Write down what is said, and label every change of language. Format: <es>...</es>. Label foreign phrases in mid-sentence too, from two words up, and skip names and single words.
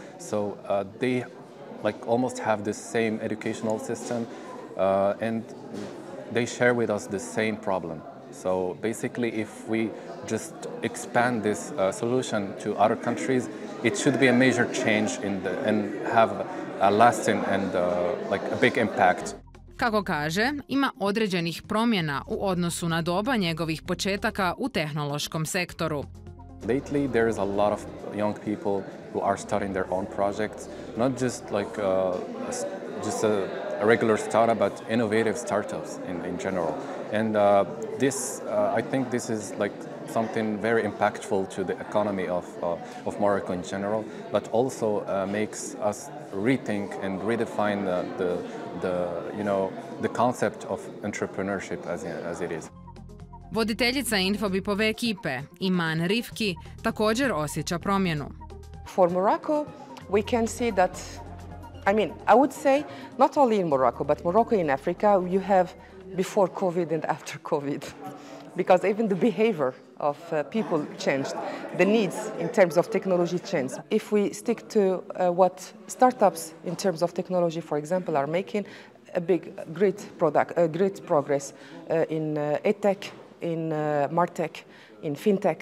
<en>So they almost have the same educational system, and they share with us the same problem. So basically, if we just expand this solution to other countries, it should be a major change and have a lasting and a big impact.</en> <hr>Kako kaže, ima određenih promjena u odnosu na doba njegovih početaka u tehnološkom sektoru.</hr> <en>Lately, there is a lot of young people who are starting their own projects, not just just a regular startup, but innovative startups in general. And I think this is something very impactful to the economy of Morocco in general, but also makes us rethink and redefine the concept of entrepreneurship as it is.</en> <hr>Voditeljica Infobipove ekipe, Iman Rifki, također osjeća promjenu.</hr> <en>For Morocco, we can see that, I would say, not only in Morocco, but Morocco in Africa, you have before COVID and after COVID, because even the behavior of people changed. The needs in terms of technology changed. If we stick to what startups in terms of technology, for example, are making, great progress in edtech, in martech, in fintech.</en>